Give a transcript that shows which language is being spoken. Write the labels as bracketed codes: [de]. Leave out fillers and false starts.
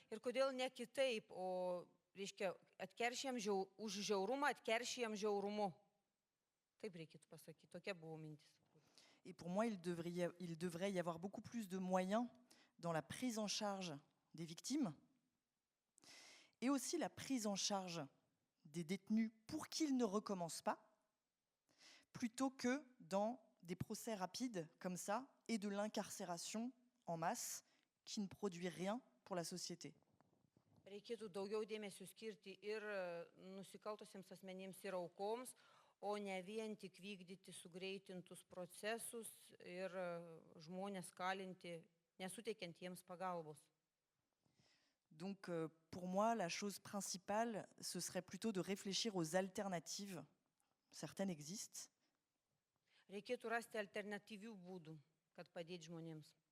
[lt] Ir kodėl ne kitaip, o reiškia, už žiaurumą atkeršijam žiaurumu. Taip reikėtų pasakyti, tokia buvo mintis. [fr] Et pour moi, il devrait y avoir beaucoup plus de moyens dans la prise en charge des victimes et aussi la prise en charge des détenus pour qu'ils ne recommencent pas, plutôt que dans des procès rapides comme ça et de l'incarcération en masse qui ne produit rien pour la société. [lt] Reikėtų daugiau dėmesio skirti ir nusikaltusiems asmenims ir aukoms, o ne vien tik vykdyti sugreitintus procesus ir žmonės kalinti, nesuteikiant jiems pagalbos. [fr] Donc pour moi, la chose principale, ce serait plutôt de réfléchir aux alternatives. Certaines existent. [lt] Reikėtų rasti alternatyvių būdų, kad padėti žmonėms.